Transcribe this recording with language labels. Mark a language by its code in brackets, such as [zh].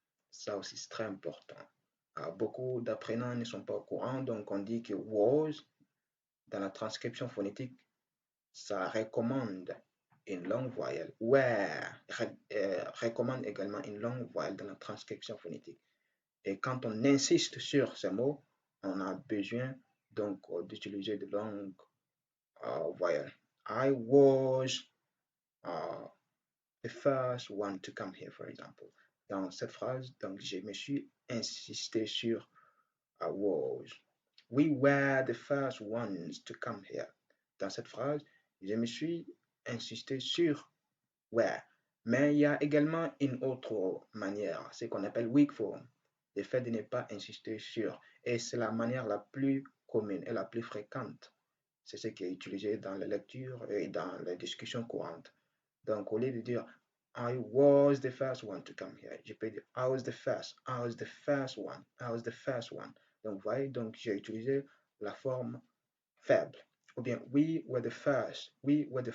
[fr] Ça aussi, c'est très important. Beaucoup d'apprenants ne sont pas au courant, donc on dit que was, dans la transcription phonétique, ça recommande une longue voyelle. Were recommande également une longue voyelle dans la transcription phonétique. Et quand on insiste sur ce mot, on a besoin donc d'utiliser de longues voyelles. [en] I was the first one to come here, for example. [fr] Dans cette phrase, donc, je me suis insisté sur was. [en] We were the first ones to come here. [fr] Dans cette phrase, je me suis insisté sur were. Mais il y a également une autre manière, ce qu'on appelle weak form, le fait de ne pas insister sur. Et c'est la manière la plus commune et la plus fréquente. C'est ce qui est utilisé dans la lecture et dans les discussions courantes. Donc, au lieu de dire [en] I was the first one to come here, [fr] je peux dire [en] I was the first one. [fr] Donc, vous voyez, donc j'ai utilisé la forme faible. Ou bien [en] we were the first one.